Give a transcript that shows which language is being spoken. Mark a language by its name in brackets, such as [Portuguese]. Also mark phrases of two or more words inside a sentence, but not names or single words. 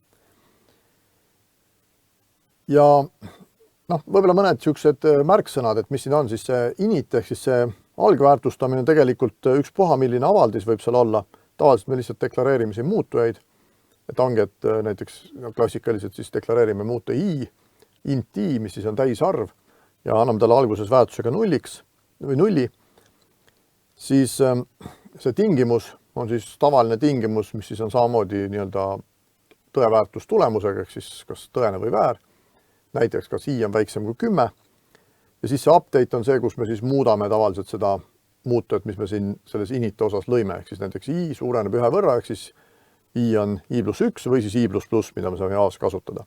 [Estonian] Ja võib-olla mõned siuksed märksõnad, et mis siin on, siis see init ehk siis see algväärtustamine on tegelikult ükspuha, milline avaldis võib seal olla. Tavaliselt me lihtsalt deklareerime siin muutujaid. Et ongi, et näiteks klassikaliselt siis deklareerime muuta i, int i, mis siis on täisarv ja anname talle alguses väärtusega nulli, siis see tingimus on siis tavaline tingimus, mis siis on samamoodi tõeväärtus tulemusega, ehk siis kas tõene või väär. Näiteks kas i on väiksem kui 10 ja siis see update on see, kus me siis muudame tavaliselt seda muutujat, mis me siin selles inite osas lõime, ehk siis näiteks i suureneb 1 võrra, ehk siis i on i+1 või siis i++, mida me saame jaos kasutada.